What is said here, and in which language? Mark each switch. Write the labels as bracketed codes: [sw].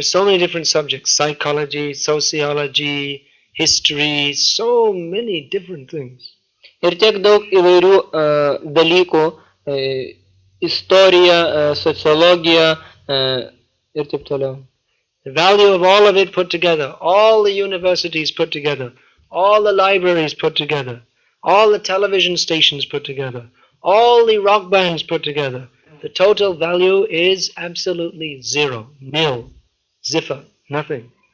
[en] There's so many different subjects. Psychology, sociology, history, so many different things. [lt] Ir tiek daug įvairių dalykų, istorija, sociologija ir taip toliau. [en] The value of all of it put together, all the universities put together, all the libraries put together, all the television stations put together, all the rock bands put together, the total value is absolutely zero, nil, ziffer, nothing.